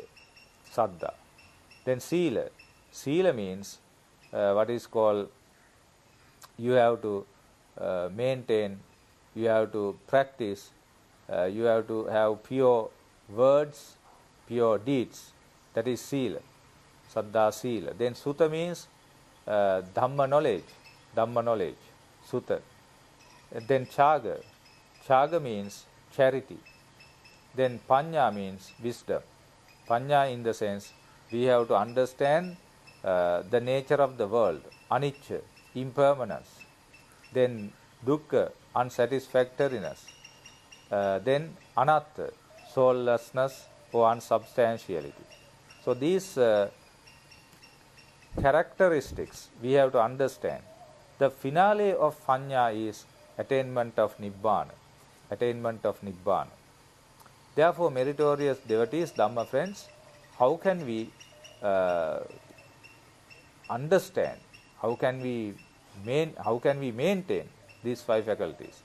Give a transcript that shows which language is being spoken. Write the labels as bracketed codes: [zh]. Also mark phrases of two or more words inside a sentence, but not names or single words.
[en] Saddha. Then sila. Sila means what is called, you have to maintain, you have to practice, you have to have pure words, pure deeds. That is sila. [pi] Saddha sila. [en] Then sutta means Dhamma knowledge. Dhamma knowledge. Sutta. Then chaga. Chaga means charity. Then panya means wisdom. Panya in the sense we have to understand the nature of the world, anicca, impermanence. Then dukkha, unsatisfactoriness. Then anatta, soullessness or unsubstantiality. So these characteristics we have to understand. The finale of panya is attainment of Nibbana. Attainment of Nibbana. Therefore, meritorious devotees, Dhamma friends, how can we understand, how can we maintain these 5 faculties?